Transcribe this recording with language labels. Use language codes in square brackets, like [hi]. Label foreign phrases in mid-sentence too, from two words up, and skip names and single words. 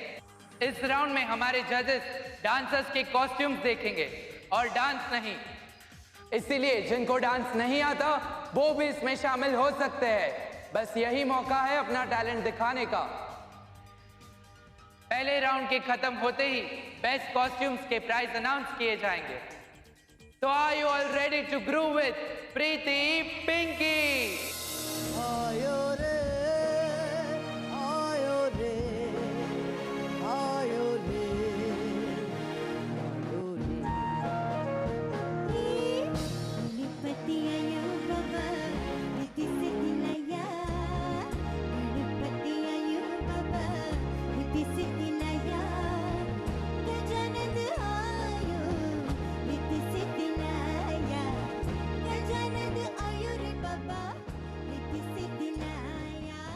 [hi] इस राउंड में हमारे [en] judges dancers [hi] के कॉस्ट्यूम्स देखेंगे और डांस नहीं। इसीलिए जिनको डांस नहीं आता वो भी इसमें शामिल हो सकते हैं। बस यही मौका है अपना टैलेंट दिखाने का। पहले राउंड के खत्म होते ही [en] best costumes [hi] के [en] prize announce [hi] किए जाएंगे। [en] So are you all ready to groove with Preeti Pinky? [hi] आयो रे आयो रे आयो रे आयो रे गणपति आयो बाबा रिद्धि से दिलाया गणपति आयो बाबा रिद्धि से दिलाया गजानन आयो रिद्धि से दिलाया गजानन आयो रे बाबा रिद्धि से दिलाया।